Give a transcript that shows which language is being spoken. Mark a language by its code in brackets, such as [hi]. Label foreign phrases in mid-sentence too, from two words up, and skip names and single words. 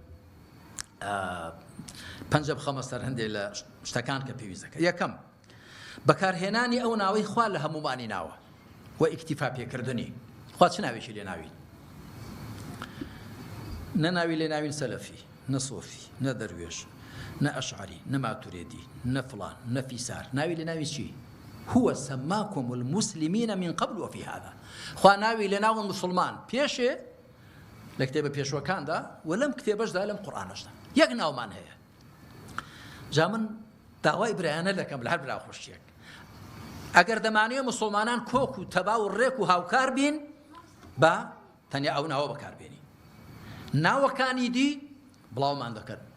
[ckb] پەنجە بخەمە سەر هەندێک لە شتەکان کە پێویستەکە یەکەم بەکارهێنانی ئەو ناوەی خوا لە هەمومانی ناوە و ئیکتیفا پێکردنی خوا چ ناوێکی لێ ناوین نە ناوی لێ ناوین سەلەفی نە سۆفی نە دەروێش نە ئەشعری نە ماتوریدی نە فڵان نە فیسار ناوی لێ ناوی چی [ar] هو سماكم المسلمين من قبل وفي هذا [ckb] خوا ناوی لێ ناون مسلمان پێشێ لە کتێبە پێشوەکاندا و لەم کتێبەشدا لەم قورئانەشدا یەک ناومان هەیە جا من داوای برایانە دەکەم لە هەر برا خۆشیەک ئەگەر دەمانەوێت مسلمانان کۆک و تەبا و ڕێک و هاوکار بین بە تەنیا ئەو ناوە بەکاربێنی ناوەکانی دی بڵاومان دەکەن